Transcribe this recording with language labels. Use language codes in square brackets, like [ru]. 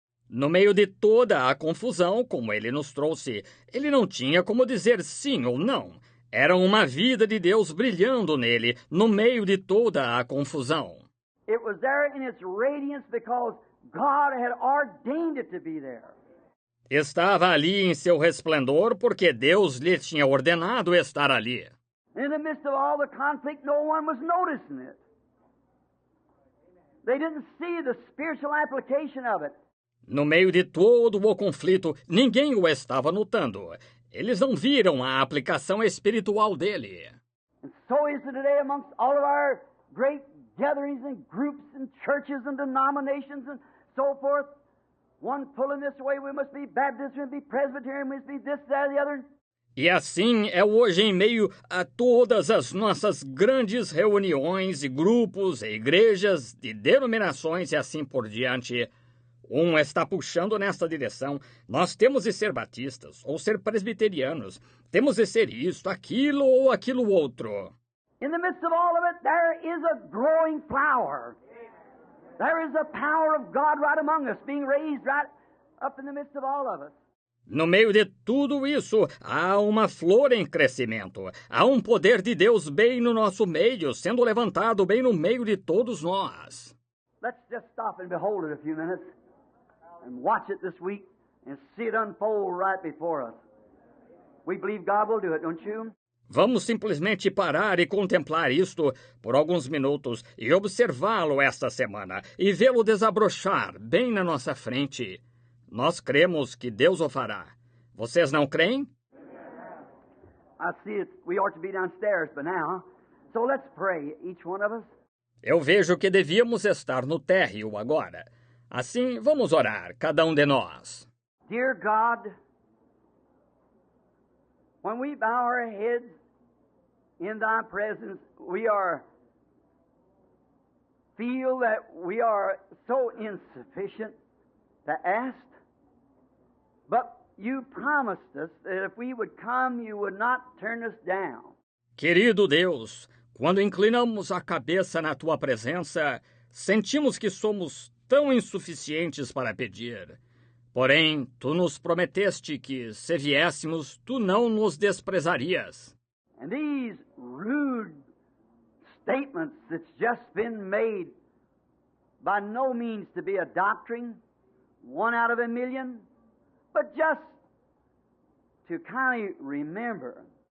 [pt] No meio de toda a confusão, como ele nos trouxe, ele não tinha como dizer sim ou não. Era uma vida de Deus brilhando nele, no meio de toda a confusão. [en] It was there in its radiance because God had ordained it to be there. [pt] Estava ali em seu resplendor porque Deus lhe tinha ordenado estar ali. [en] In the midst of all the conflict, no one was noticing it. They didn't see the spiritual application of it. [pt] No meio de todo o conflito, ninguém o estava notando. Eles não viram a aplicação espiritual dele. [en] And so is it today amongst all of our great gatherings and groups and churches and denominations and so forth. One pulling this way, we must be Baptist, we must be Presbyterian, we must be this, that, the other. [pt] E assim é hoje em meio a todas as nossas grandes reuniões e grupos e igrejas de denominações e assim por diante. Um está puxando nesta direção. Nós temos de ser batistas ou ser presbiterianos. Temos de ser isto, aquilo ou aquilo outro. [en] In the midst of all of it, there is a growing flower. There is a power of God right among us, being raised right up in the midst of all of us. [pt] No meio de tudo isso, há uma flor em crescimento. Há um poder de Deus bem no nosso meio, sendo levantado bem no meio de todos nós. [en] Let's just stop and behold it a few minutes and watch it this week and see it unfold right before us. We believe God will do it, don't you? [pt] Vamos simplesmente parar e contemplar isto por alguns minutos e observá-lo esta semana e vê-lo desabrochar bem na nossa frente. Nós cremos que Deus o fará. Vocês não creem? [en] I see it. We ought to be downstairs by now. So let's pray, each one of us. [pt] Eu vejo que devíamos estar no térreo agora. Assim, vamos orar, cada um de nós. [en] Dear God, when we bow our heads in Thy presence, feel that we are so insufficient to ask. But you promised us that if we would come, you would not turn us down. [pt] Querido Deus, quando inclinamos a cabeça na Tua presença, sentimos que somos tão insuficientes para pedir. Porém, Tu nos prometeste que, se viéssemos, Tu não nos desprezarias. [en] And these rude statements that's just been made, by no means to be a doctrine, one out of a million, but just to kind of remember.